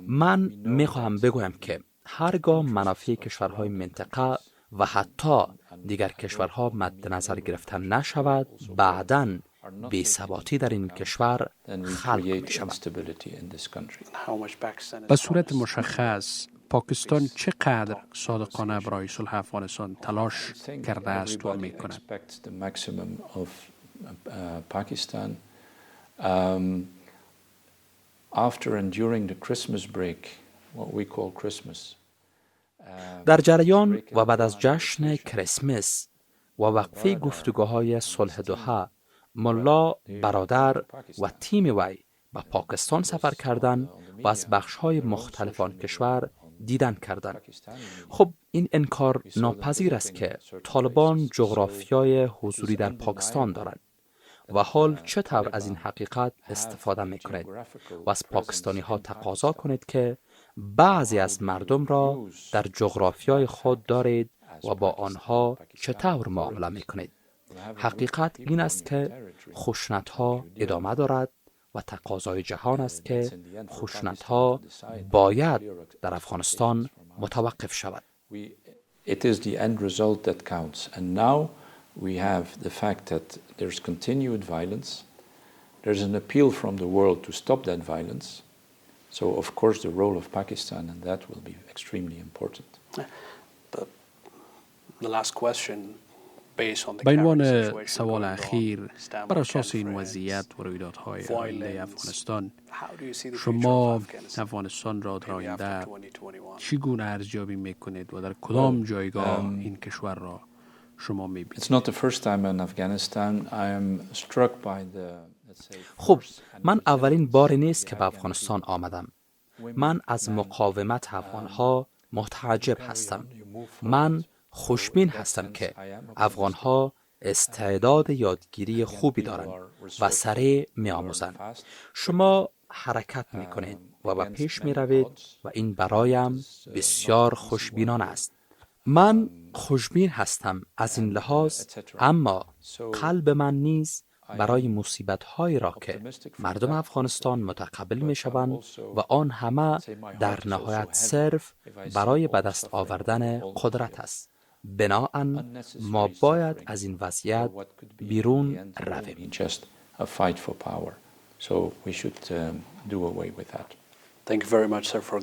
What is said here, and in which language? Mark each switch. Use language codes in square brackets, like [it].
[fa] من میخواهم بگویم که هرگاه منافع کشورهای منطقه و حتی دیگر کشورها مد نظر گرفته نشود، بعداً بی‌ثباتی در این کشور خلق می شود. به صورت مشخص پاکستان چقدر صادقانه برای صلح افغانستان تلاش کرده است و می کند؟ [en] After and during the Christmas break, what we call Christmas. [fa] در جریان و بعد از جشن کریسمس و وقفه گفتگوهای صلح دوحه، ملا برادر و تیم وی به پاکستان سفر کردند و از بخش‌های مختلف آن کشور دیدن کردند. خب این انکار ناپذیر است که طالبان جغرافیای حضوری در پاکستان دارند و حال چطور از این حقیقت استفاده میکنید و از پاکستانی ها تقاضا کنید که بعضی از مردم را در جغرافیای خود دارید و با آنها چطور معامله میکنید. حقیقت این است که خشونت ها ادامه دارد و تقاضای جهان است که خشونت ها باید در افغانستان متوقف شود. [en] It is the end result that counts. And now we have the fact that there's continued violence. There's an appeal from the world to stop that violence. So, of course, the role of Pakistan and that will be extremely important. The last question, based on the [fa] به عنوان سوال اخیر، بر اساس این وضعیت و رویدادهای آینده افغانستان، شما افغانستان را در آینده چگونه ارزیابی میکنید و در کدام جایگاه این کشور را شما میبینید؟ [en] It's not the first time in Afghanistan. I am struck by the, let's say, [fa] خب من اولین باری نیست که به افغانستان آمدم. من از مقاومت افغانها متعجب هستم. من خوشبین هستم که افغانها استعداد یادگیری خوبی دارند و سریع می‌آموزند. شما حرکت می‌کنید و به پیش می‌روید و این برایم بسیار خوشبینانه است. من خوشبین هستم از این لحاظ، اما قلب من نیز برای مصیبت‌هایی را که مردم افغانستان متقبل می‌شوند و آن همه در نهایت صرف برای به دست آوردن قدرت است. بنابراین ما باید از این وضعیت بیرون رویم. [en] Thank you very much, sir, for giving us